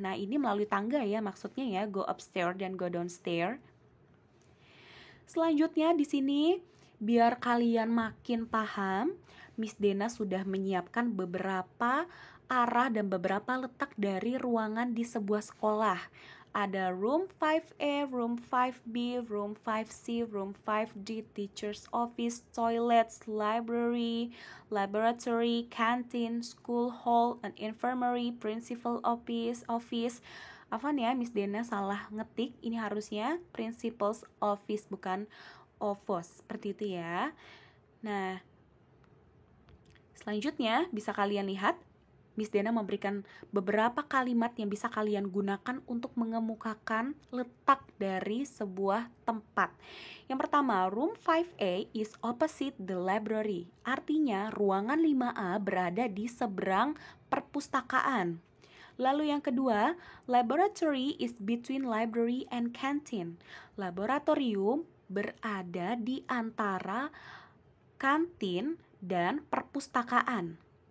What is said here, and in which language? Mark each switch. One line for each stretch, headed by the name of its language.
Indonesian: Nah, ini melalui tangga ya maksudnya ya,
English: go upstairs
Indonesian: dan
English: go downstairs.
Indonesian: Selanjutnya di sini biar kalian makin paham, Miss Dena sudah menyiapkan beberapa arah dan beberapa letak dari ruangan di sebuah sekolah. Ada
English: room 5A, room 5B, room 5C, room 5D, teacher's office, toilets, library, laboratory, canteen, school hall, an infirmary, principal office.
Indonesian: Apa nih ya, Miss Dena salah ngetik. Ini harusnya principal's office, bukan office. Seperti itu ya. Nah, selanjutnya bisa kalian lihat Miss Dena memberikan beberapa kalimat yang bisa kalian gunakan untuk mengemukakan letak dari sebuah tempat. Yang pertama,
English: room 5A is opposite the library.
Indonesian: Artinya, ruangan 5A berada di seberang perpustakaan. Lalu yang kedua,
English: laboratory is between library and canteen.
Indonesian: Laboratorium berada di antara kantin dan perpustakaan.